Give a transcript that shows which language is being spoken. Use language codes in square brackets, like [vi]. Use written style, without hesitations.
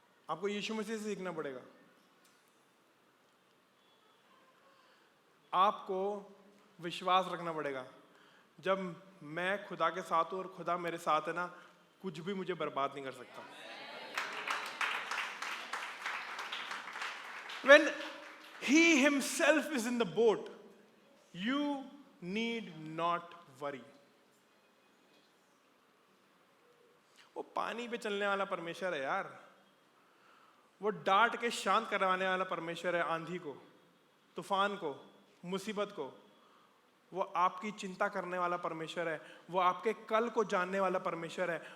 [hi] आपको यीशु मसीह से सीखना पड़ेगा। आपको विश्वास रखना पड़ेगा। जब मैं खुदा के साथ हूं और खुदा मेरे साथ है ना, कुछ भी मुझे बर्बाद नहीं कर सकता। [en] When he himself is in the boat, you need not worry. [hi] वो पानी पे चलने वाला परमेश्वर है यार। वो डांट के शांत करवाने वाला परमेश्वर है, आंधी को, तूफान को, मुसीबत को। वो आपकी चिंता करने वाला परमेश्वर है। वो आपके कल को जानने वाला परमेश्वर है।